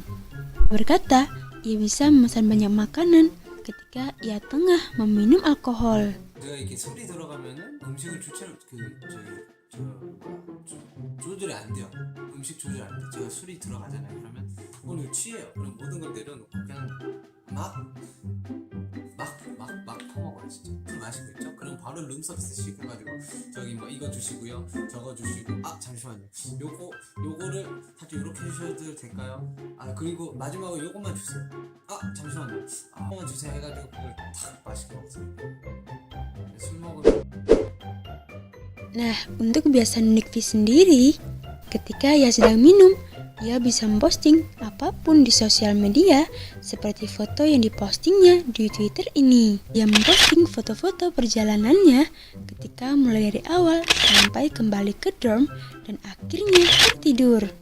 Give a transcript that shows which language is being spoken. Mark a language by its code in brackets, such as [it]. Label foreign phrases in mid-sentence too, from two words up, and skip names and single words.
[id] Berkata, ia bisa memesan banyak makanan ketika ia tengah meminum alkohol. [ko] 제가 이렇게 술이 들어가면은 음식을 조절이 안 돼요. 음식 조절 안 돼. 제가 술이 들어가잖아요. 그러면 오늘 취해요. 그럼 모든 걸 내려놓고 그냥 막 퍼먹어요. 진짜 술 마시고 있죠. 그럼 바로 룸서비스 시켜가지고 저기 뭐 이거 주시고요, 저거 주시고, 아 잠시만요. 요거를 살짝 이렇게 해주셔도 될까요? 아 그리고 마지막으로 요것만 주세요. 아 잠시만요. 아 요것만 주세요 해가지고 그걸 탁 맛있게 먹어요. 술 먹으면. [id] Nah, untuk kebiasaan unik V sendiri, ketika ia sedang minum, ia bisa memposting apapun di sosial media seperti foto yang dipostingnya di Twitter ini. Ia memposting foto-foto perjalanannya ketika mulai dari awal sampai kembali ke dorm dan akhirnya tertidur.